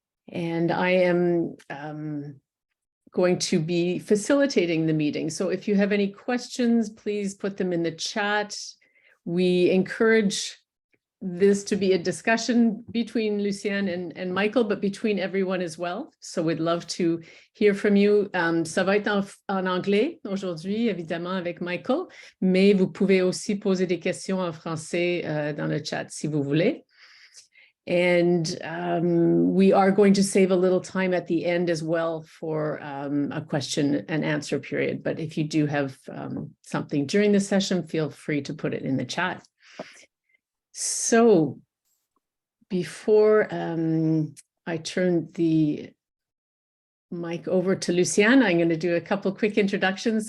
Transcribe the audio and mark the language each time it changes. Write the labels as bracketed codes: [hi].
[en] And I am going to be facilitating the meeting. So if you have any questions, please put them in the chat. We encourage this to be a discussion between Lucienne and Michael, but between everyone as well. So we'd love to hear from you. [fr] Ça va être en anglais aujourd'hui, évidemment, avec Michael, mais vous pouvez aussi poser des questions en français dans le chat si vous voulez. [en] And we are going to save a little time at the end as well for a question and answer period. But if you do have something during the session, feel free to put it in the chat. So before I turn the mic over to Lucienne, I'm going to do a couple quick introductions.